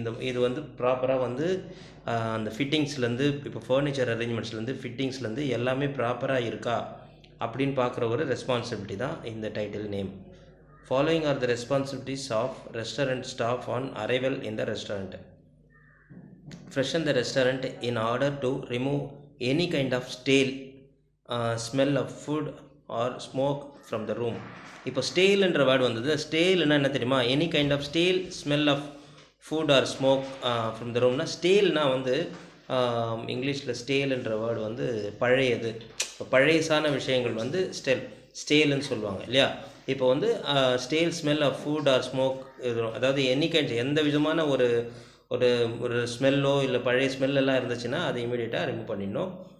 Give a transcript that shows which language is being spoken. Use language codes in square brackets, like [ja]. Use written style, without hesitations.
[ta] இது வந்து ப்ராப்பராக வந்து அந்த ஃபிட்டிங்ஸ்லேருந்து இப்போ ஃபர்னிச்சர் அரேஞ்ச்மெண்ட்ஸ்லேருந்து ஃபிட்டிங்ஸ்லேருந்து எல்லாமே ப்ராப்பராக இருக்கா அப்படின்னு பார்க்குற ஒரு ரெஸ்பான்சிபிலிட்டி தான் இந்த title name. [en] Following are the responsibilities of restaurant staff on arrival in the restaurant. Freshen the restaurant in order to remove any kind of stale smell of food or smoke from the room. [ta] இப்போ ஸ்டேல்ன்ற word வந்தது. ஸ்டேல்னா என்ன தெரியுமா? [en] any kind of stale smell of food or smoke from the ரூம்னா [ta] ஸ்டேல்னா வந்து இங்கிலீஷில் ஸ்டேல்ன்ற word வந்து பழையது, பழையசான விஷயங்கள் வந்து ஸ்டேல்னு சொல்லுவாங்க இல்லையா? இப்போ வந்து [en] stale smell of food or smoke, [ta] அதாவது எனி கைண்ட் எந்த விதமான ஒரு ஒரு ஒரு ஸ்மெல்லோ இல்லை பழைய ஸ்மெல்லாம் இருந்துச்சுன்னா அதை இமீடியட்டாக ரிமூவ் பண்ணிடணும்.